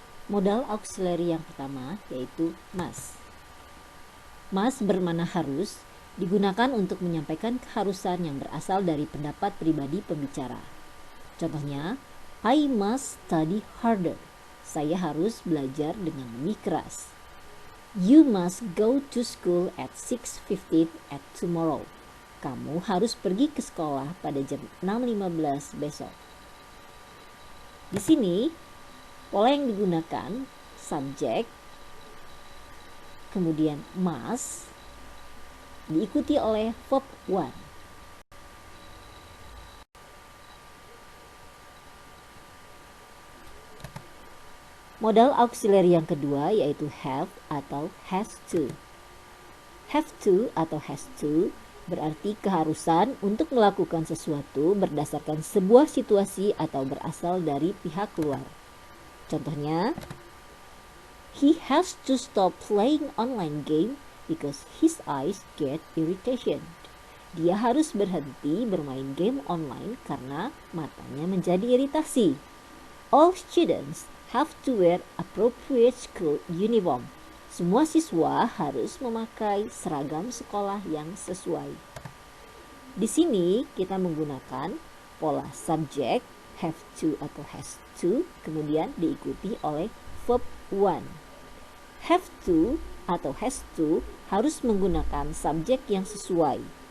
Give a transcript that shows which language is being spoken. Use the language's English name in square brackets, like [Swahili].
[Indonesian] Modal auxiliary yang pertama yaitu must. Must bermakna harus, digunakan untuk menyampaikan keharusan yang berasal dari pendapat pribadi pembicara. Contohnya, [English] I must study harder. [Indonesian] Saya harus belajar dengan lebih keras. [English] You must go to school at 6:15 at tomorrow. [Indonesian] Kamu harus pergi ke sekolah pada jam 6.15 besok. Di sini pola yang digunakan subjek, kemudian must, diikuti oleh verb one. Modal auxiliary yang kedua yaitu have atau has to. Have to atau has to berarti keharusan untuk melakukan sesuatu berdasarkan sebuah situasi atau berasal dari pihak luar. Contohnya, [English] he has to stop playing online game because his eyes get irritation. [Indonesian] Dia harus berhenti bermain game online karena matanya menjadi iritasi. [English] All students have to wear appropriate school uniform. [Indonesian] Semua siswa harus memakai seragam sekolah yang sesuai. Di sini kita menggunakan pola subjek, have to atau has to, kemudian diikuti oleh verb one. Have to atau has to harus menggunakan subjek yang sesuai.